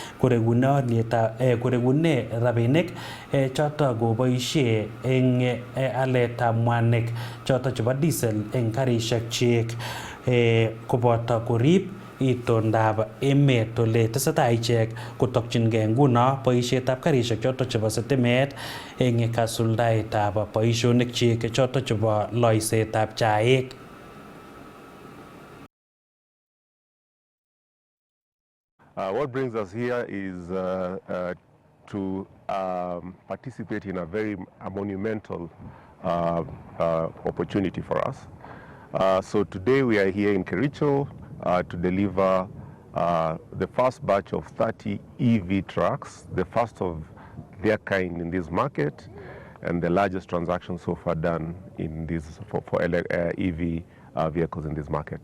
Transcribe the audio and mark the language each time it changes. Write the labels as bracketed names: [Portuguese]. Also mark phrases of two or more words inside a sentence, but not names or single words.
[Kalenjin] koregune rabinik choto koboishe eng aletab mwanik choto chebo diesel eng karishek chik, koboto korib itondab emet ole tesetai ichek kotokyingei nguno boishetab karishek choto chebo sitimet eng kasuldaetab boishonik chik choto chebo loisetab chaik. [English] What brings us here is to participate in a very monumental opportunity for us. So today we are here in Kericho to deliver the first batch of 30 EV trucks, the first of their kind in this market, and the largest transaction so far done in this for EV vehicles in this market.